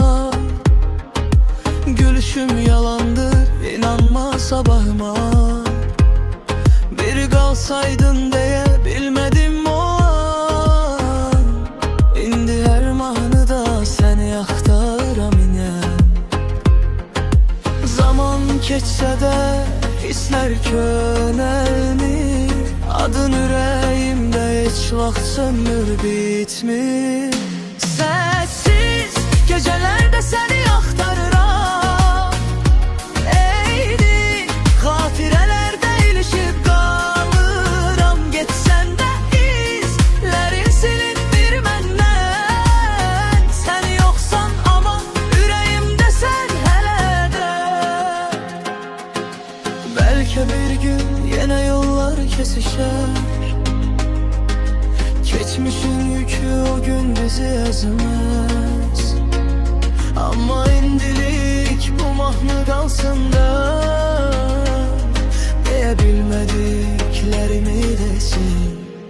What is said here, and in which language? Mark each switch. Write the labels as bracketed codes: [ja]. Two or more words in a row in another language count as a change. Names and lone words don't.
[tr] Gülüşüm yalandır, inanma sabahıma. Bir kalsaydın diye bilmedim o an. [az] İndi her mahnıda seni axtaram inen. Zaman keçsə də hislər könəlmir. Adın ürəyimdə heç vaxt sönmür, bitmir. [tr] Sessiz gecelerde seni axtarıram. [az] Eyni xatirəlerde ilişib qalıram. Getsən də izlərin silinmir məndən. Sən yoxsan ama ürəyimdə sən hələ də. [tr] Belki bir gün yine yollar kesişer. Geçmişin yükü o gün bizi ezmez. Ama [az] indilik bu mahnı [tr] kalsın da, diyebilmediklerimi desin.